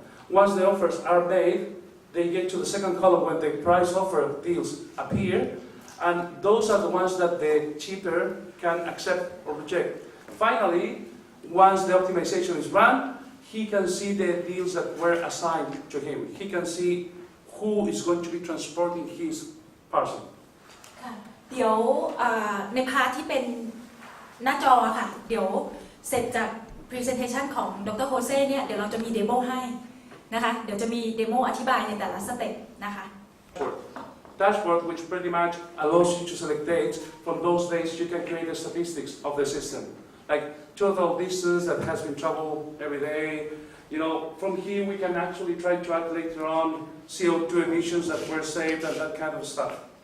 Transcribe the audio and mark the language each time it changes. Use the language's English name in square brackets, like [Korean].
[English] Once the offers are made, they get to the second column when the price offer deals appear, and those are the ones that the shipper can accept or reject. Finally, once the optimization is run, he can see the deals that were assigned to him. He can see who is going to be transporting his parcel. [Thai] เดี๋ยวในพาร์ทที่เป็นหน้าจอค่ะเดี๋ยวเสร็จจาก presentation ของดรโฮเซ่เนี่ยเดี๋ยวเราจะมีเดโมให้นะคะเดี๋ยวจะมีเดโมอธิบายในแต่ละสเต็ปนะคะ [English] Dashboard which pretty much allows you to select dates. From those dates you can create the statistics of the system, like total distance that has been traveled every day, You know, from here we can actually try to add later on CO2 emissions that were saved and that kind of stuff.